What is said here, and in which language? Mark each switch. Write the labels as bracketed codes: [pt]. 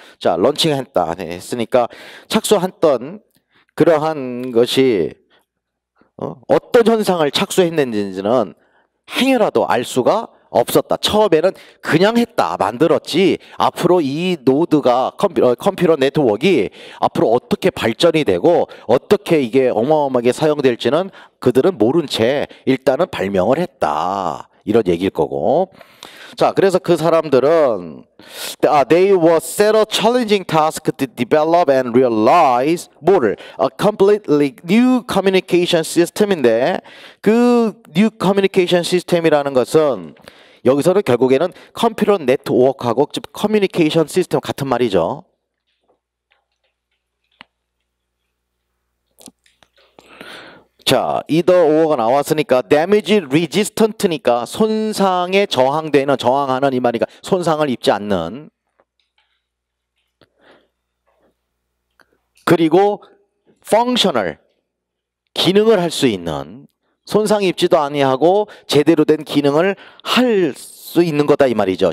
[ko] 자, 런칭했다 했으니까 착수했던 그러한 것이 어떤 현상을 착수했는지는 행여라도 알 수가 없었다. 처음에는 그냥 했다. 만들었지. 앞으로 이 노드가 컴퓨터 네트워크가 앞으로 어떻게 발전이 되고 어떻게 이게 어마어마하게 사용될지는 그들은 모른 채 일단은 발명을 했다. 이런 얘기일 거고. 자, 그래서 그 사람들은 [en] they were set a challenging task to develop and realize [ko] 뭐를 [en] a completely new communication system [ko] 인데 그 new communication system이라는 것은 여기서는 결국에는 컴퓨터 네트워크하고 커뮤니케이션 시스템 같은 말이죠. 자, either or가 나왔으니까 [en] damage resistant [ko] 니까 손상에 저항하는 이 말이니까 손상을 입지 않는. 그리고 functional 기능을 할 수 있는 손상 입지도 아니하고 제대로 된 기능을 할 수 있는 거다 이 말이죠.